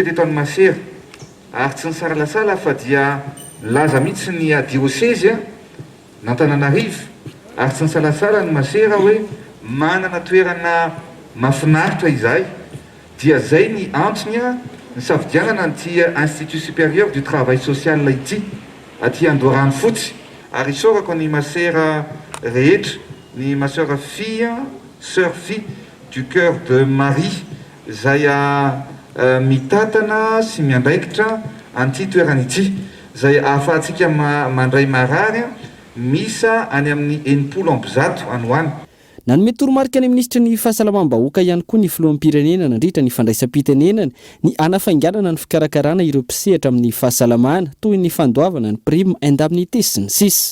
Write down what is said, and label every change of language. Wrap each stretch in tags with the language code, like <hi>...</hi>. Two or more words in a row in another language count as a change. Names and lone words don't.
<mg>teto amin'ny Masera ary tsy ny saralasala fa dia laza mihitsy ny diocèse n'Antananarivo ary tsy ny salasala ny Masera hoe manana toerana mahafinaritra izay dia zay ny antony ny safidianana an'ity Institut supérieur du travail social ity aty Andoharano fotsy ary isorako ny Masera rehetra ny</mg> <fr>ma sœur fille sœur</fr> <mg>fille du cœur de Marie zay mitatana sy miandraikitra an'ity toerana ity zay ahafahantsika mandray marary misa any amin'ny 80 ambizato any hoany. Nanome toromarika ny ministra ny fahasalamam-bahoaka ihany koa ny filoham-pirenena nandritra ny fandraisam-pitenenana ny anafainganana ny fikarakarana ireo mpisehatra amin'ny fahasalamana toy ny fandoavana ny</mg> <fr>prime indemnité</fr> <mg>sy ny sisa.</mg>